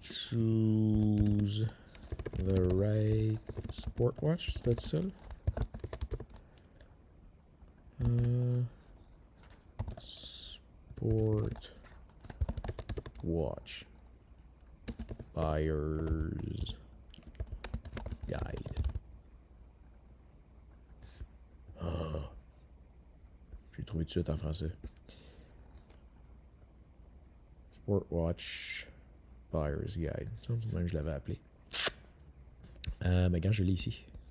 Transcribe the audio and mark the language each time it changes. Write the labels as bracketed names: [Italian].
[English] Choose the right sport watch, [French] c'est peut-être ça? [English] Sport watch buyer's guide. [French] Je l'ai trouvé tout de suite en français. [English] Sport watch buyer's guide. [French] Ça, même je l'avais appelé. Mais quand je l'ai ici.